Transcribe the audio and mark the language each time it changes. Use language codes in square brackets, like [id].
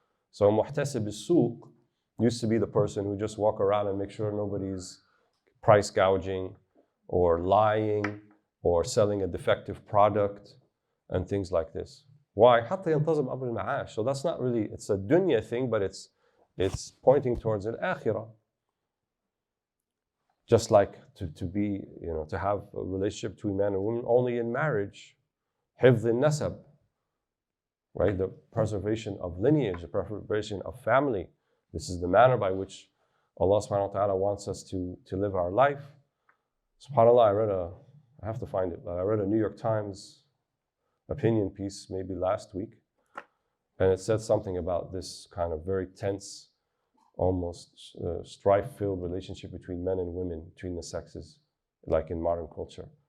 [en] So Muhtasib is-Suq used to be the person who just walk around and make sure nobody's price gouging or lying or selling a defective product and things like this. Why? [ar] حتى ينتظم أمر المعاش. [en] So that's not really, it's a dunya thing, but it's pointing towards an akhirah. Just like to be, to have a relationship between man and woman only in marriage. [ar] حفظ النسب, right? [en] The preservation of lineage, the preservation of family. This is the manner by which Allah subhanahu wa ta'ala wants us to live our life. SubhanAllah, I have to find it, but I read a New York Times opinion piece maybe last week, and it said something about this kind of very tense, almost strife-filled relationship between men and women, between the sexes, like in modern culture.